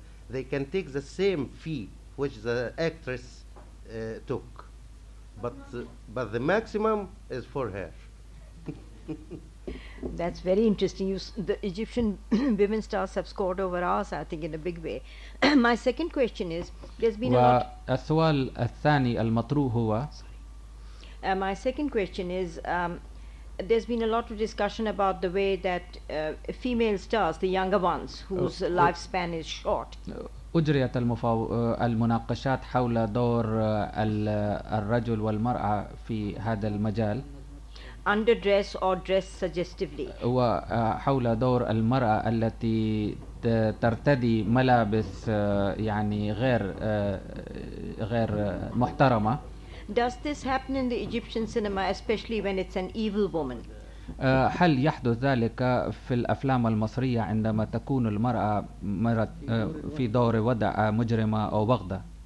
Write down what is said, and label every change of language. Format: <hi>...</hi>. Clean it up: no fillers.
<en>They can take the same fee which the actress took, but the maximum is for her. That's very interesting. The Egyptian women stars have scored over us, I think, in a big way. My second question is, there's been a lot.</en> <ar>السؤال الثاني المطروح هو.</ar> <en>My second question is, there's been a lot of discussion about the way that female stars, the younger ones, whose lifespan is short.</en> <ar>أجريت المناقشات حول دور الرجل والمرأة في هذا المجال.</ar> <en>Underdress or dress suggestively.</en> <ar>وحول دور المرأة التي ترتدي ملابس يعني غير محترمة.</ar> <en>Does this happen in the Egyptian cinema, especially when it's an evil woman?</en> <ar>هل يحدث ذلك في الأفلام المصرية عندما تكون المرأة في دور ودع مجرمة أو بغضة؟</ar>